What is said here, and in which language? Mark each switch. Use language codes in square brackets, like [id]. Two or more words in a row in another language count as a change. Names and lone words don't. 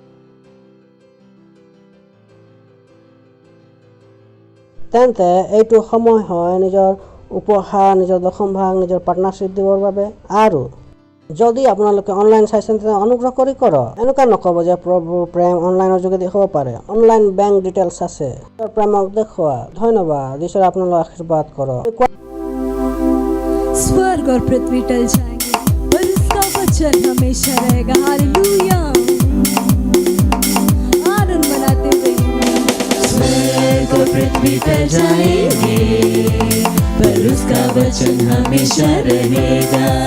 [as] তেন্তে এইটো সময় হয় নিজৰ উপহাৰ, নিজৰ দশম ভাগ, নিজৰ পাৰ্টনাৰশ্বিপ দিবৰ বাবে। আৰু যদি আপোনালোকে অনলাইন চাইছেন তেন্তে অনুগ্ৰহ কৰি কৰক। এনেকুৱা নক'ব যে প্ৰভু প্ৰেম অনলাইনৰ যোগেদি হ'ব পাৰে। [en] online bank details [as] আছে। প্ৰেমক দেখুওৱা। ধন্যবাদ। ঈশ্বৰে আপোনালোকক আশীৰ্বাদ কৰক। [hi] स्वर्ग और पृथ्वी टल जाएंगे पर उसका वचन हमेशा रहेगा। हालेलुया। आनंद मनाते हुए। स्वर्ग और पृथ्वी टल जाएंगे पर उसका वचन हमेशा रहेगा।